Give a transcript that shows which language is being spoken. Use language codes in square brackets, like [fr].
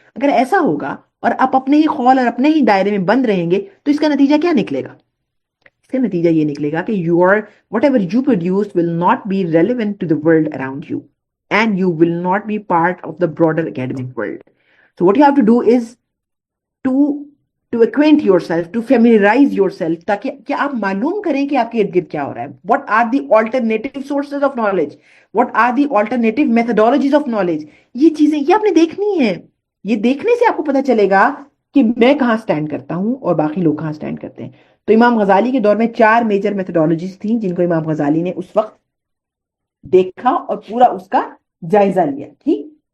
[ur] اگر ایسا ہوگا اور آپ اپنے ہی خول اور اپنے ہی دائرے میں بند رہیں گے تو اس کا نتیجہ کیا نکلے گا؟ اس کا نتیجہ یہ نکلے گا کہ [en] whatever you produce will not be relevant to the world around you and you will not be part of the broader academic world. So what you have to do is to acquaint yourself, to familiarize yourself, [ur] تاکہ کہ آپ معلوم کریں کہ آپ کے ارد گرد کیا ہو رہا ہے. [en] What are the alternative sources of knowledge? What are the alternative methodologies of knowledge? [ur] یہ چیزیں یہ آپ نے دیکھنی ہیں. یہ دیکھنے سے آپ کو پتہ چلے گا کہ میں کہاں سٹینڈ کرتا ہوں اور باقی لوگ کہاں سٹینڈ کرتے ہیں. تو امام غزالی کے دور میں 4 میجر میتھڈالوجیز تھیں جن کو امام غزالی نے اس وقت دیکھا اور پورا اس کا جائزہ لیا. ٹھیک.